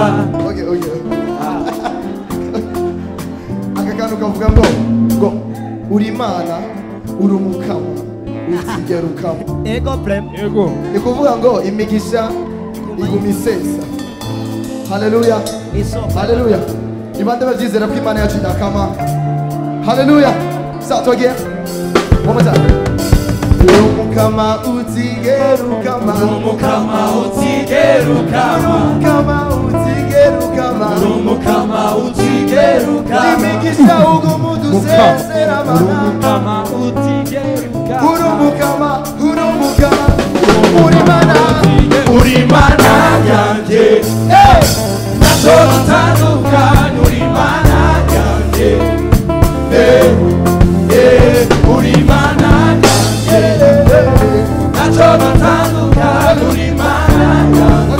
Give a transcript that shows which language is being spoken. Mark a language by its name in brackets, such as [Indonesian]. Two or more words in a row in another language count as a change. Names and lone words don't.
[Rundi] okay aka kantu kavuga ngo uri imana uri umukama uzigera ukama ego prem Yego. ni kuvuga ngo imigisha iguma isesa haleluya haleluya ibande babyizera ko imana yacu idakama haleluya sa toge [English] one more time [Rundi] uri umukama umukama utigerukama umukama utigerukama umukama utigerukama imigisha ugumudusezera umukama utigerukama urumukama uri mana yanjye naco dutandukanye uri mana yanjye uri mana yanjye naco dutandukanye uri mana yanjye